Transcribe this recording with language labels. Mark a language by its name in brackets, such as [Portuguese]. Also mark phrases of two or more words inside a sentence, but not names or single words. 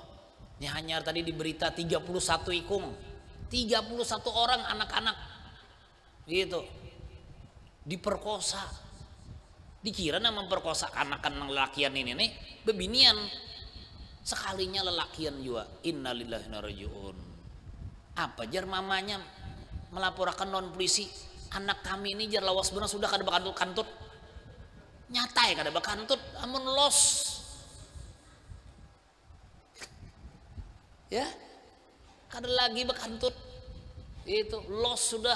[Banjar] Ini hanya tadi di berita 31 ikung. 31 orang anak-anak. Gitu. Diperkosa. Dikira nama memperkosa anak-anak lelakian ini nih bebinian. Sekalinya lelakian juga. [Arabic] إنا لله وإنا إليه راجعون. [Banjar] Apa jar mamanya melaporkan non polisi, anak kami ini jar lawas benar sudah kada bakantut. Nyata ya kada bakantut, amun los. Ya. Kada lagi bakantut. Itu los sudah.